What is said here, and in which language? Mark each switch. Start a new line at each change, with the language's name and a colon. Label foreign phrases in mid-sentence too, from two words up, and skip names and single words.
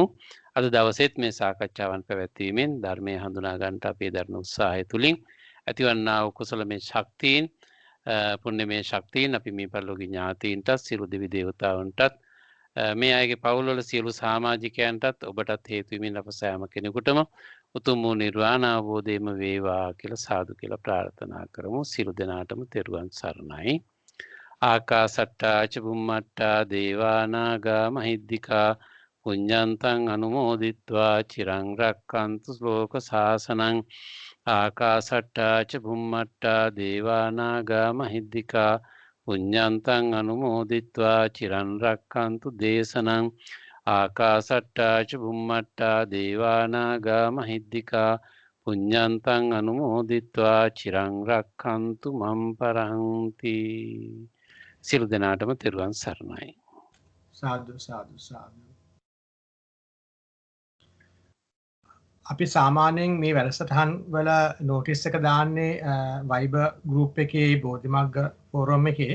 Sinhala: අද දවසේත් මේ සාකච්ඡාවන් පැවැත්වීමෙන් ධර්මයේ හඳුනා ගන්නට අපේ දරන උත්සාහය තුලින් ඇතිවන්නා වූ කුසලමය ශක්තියින් පුණ්‍යමය ශක්තියින් අපි මේ පරිලෝකීය ඥාතීන්ටත් සියලු දෙවි දේවතාවුන්ටත් මේ අයගේ පවුල්වල සියලු සමාජිකයන්ටත් ඔබටත් හේතු වෙමින් අප සෑම කෙනෙකුටම උතුම් වූ නිර්වාණ අවබෝධයම වේවා කියලා සාදු කියලා ප්‍රාර්ථනා කරමු. සියලු දෙනාටම තෙරුවන් සරණයි.
Pali: ආකාසට්ටා ච බුම්මට්ටා දේවා නාග මහිද්దికා පුඤ්ඤන්තං අනුමෝදිත්වා චිරං රක්칸තු ශ්ලෝක ශාසනං. ආකාසට්ටා ච බුම්මට්ටා දේවා නාග මහිද්దికා පුඤ්ඤන්තං අනුමෝදිත්වා චිරං රක්칸තු දේශනං. ආකාසට්ටා ච බුම්මට්ටා දේවා නාග මහිද්దికා පුඤ්ඤන්තං අනුමෝදිත්වා චිරං රක්칸තු මම් පරන්ති.
Sinhala: සියලු දෙනාටම තෙරුවන් සරණයි. සාදු සාදු සාදු. අපි සාමාන්‍යයෙන් මේ වැඩසටහන් වල නෝටිස් එක දාන්නේ Viber group එකේ බෝධිමග්ග ෆෝරම් එකේ.